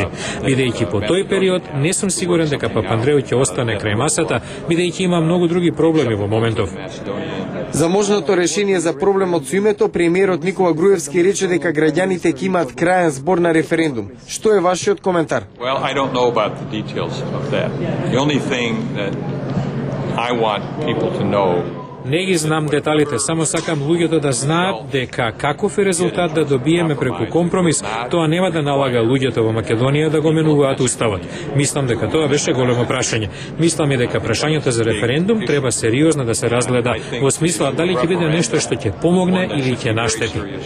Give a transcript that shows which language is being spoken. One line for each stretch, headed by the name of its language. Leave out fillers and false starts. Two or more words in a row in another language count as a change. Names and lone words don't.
Macedonian: Бидејќи по тој период не сум сигурен дека Папандреу ќе остане крај масата, бидејќи има многу други проблеми во моментов. За можното решение за проблемот со името, премиерот Никола Груевски рече дека граѓаните ќе имаат крајен збор на референдум. Што е вашиот коментар?
English: Well, I don't know about the details of that. The only thing that I want people to know
Macedonian: Не ги знам деталите, само сакам луѓето да знаат дека каков е резултат да добиеме преку компромис, тоа нема да налага луѓето во Македонија да го менуваат уставот. Мислам дека тоа беше големо прашање. Мислам и дека прашањето за референдум треба сериозно да се разгледа во смисла дали ќе биде нешто што ќе помогне или ќе наштети.